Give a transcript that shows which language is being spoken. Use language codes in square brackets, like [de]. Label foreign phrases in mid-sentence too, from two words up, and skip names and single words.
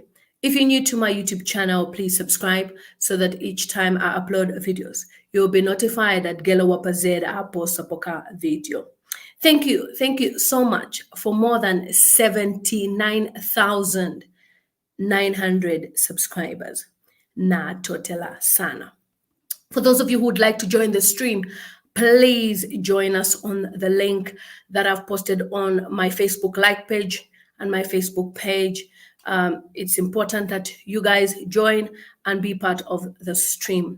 [en] If you're new to my YouTube channel, please subscribe so that each time I upload videos, you'll be notified that Gelo Z I post a poka video. Thank you so much for more than 79,900 subscribers. [bem] Na totela sana. [en] For those of you who would like to join the stream, please join us on the link that I've posted on my Facebook like page and my Facebook page. It's important that you guys join and be part of the stream.